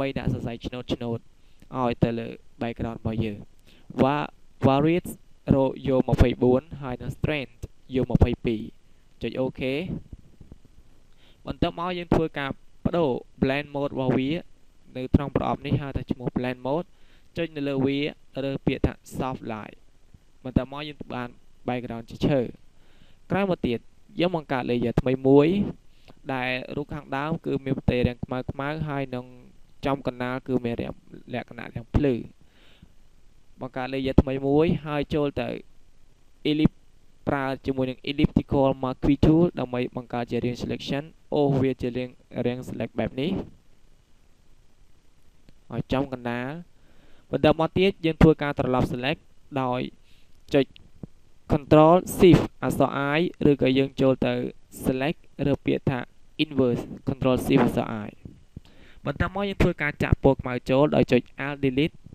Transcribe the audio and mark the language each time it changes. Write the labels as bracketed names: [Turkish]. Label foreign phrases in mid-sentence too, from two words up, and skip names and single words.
[Khmer] ដាក់សរសៃឆ្នូតឲ្យទៅលើ background របស់យើង variance យក24ហើយនឹង strength យក22ចុចអូខេបន្ទាប់មកយើងធ្វើការបដូរ blend mode របស់វានៅក្នុងប្រអប់នេះហៅថាឈ្មោះ [English] blend mode [Khmer] ចុចនៅលើវារើសពាក្យថា [English] soft light [Khmer] បន្ទាប់មកយើងបាន background ជាឈើក្រោយមកទៀតយើងបង្កើត layer ថ្មីមួយដែលរូបខាងដើមគឺមានផ្ទៃរាងខ្មៅហើយនឹងចំកណ្ដាលគឺមានលក្ខណៈរាងភ្លឺបង្កើត layer ថ្មីមួយហើយចូលទៅ ellipse ប្រើជាមួយនឹង [English] elliptical marquee tool [Khmer] ដើម្បីបង្កើតជារាង selection វាជារាង select បែបនេះ ហើយចំកណ្ដាលបន្តមកទៀតយើងធ្វើការត្រឡប់ select ដោយចុច [English] Control Shift [Khmer] អក្សរ I ឬក៏យើងចូលទៅ select ឬពាក្យថា inverse [English] Control Shift [Khmer] អក្សរ I បន្តមកយើងធ្វើការចាក់ពណ៌ខ្មៅចូលដោយចុច [English] Alt Delete